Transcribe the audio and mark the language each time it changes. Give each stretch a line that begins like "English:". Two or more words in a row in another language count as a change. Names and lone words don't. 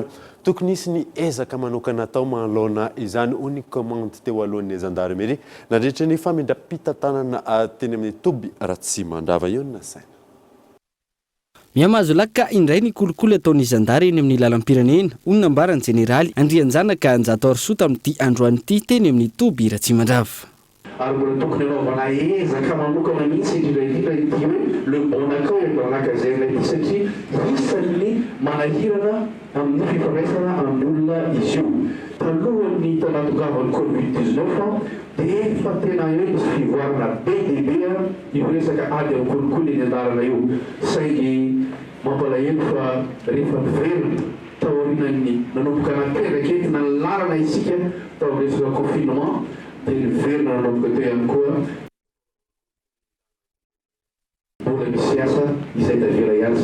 Malagasy: Tokony isy ny ezaka manokana atao manoloana izany hoy ny commande teo alohan'ny gendarmerie nandritra ny famindram-pitantanana teny amin'ny Toby Ratsimandrava io na saina. Miamazo laka indray ny kolikoly ataon'ny zandary eny amin'ny lalam-pirenena hoy ny nambarany jeneraly Andrianjanaka Anjatoarisoa tamin'ity androanyity teny amin'ny Toby Ratsimandrava. Ary mbola tokony anaovana ezaka manokana mihitsy indrindra ity hoe
French: le bon accueil dans la caserne
Malagasy: ity satria isan'ny manahirana amin'ny fifandraisana amin'ny olona izy io. Talohan'ny tanatongavany Covid-19 dia efa tena hoe misy fivoarana be dia be io resaka ady amin'ny kolikoly eny an-dalana io. Saingy mampalahelo fa rehefa miverina taorian'ny nanomboka nateraka entina ny lalana isika tao amin'ny resaka confinement dia miverina nanomboka teo ihany koa mbola misy asa izay tavela ihany zany.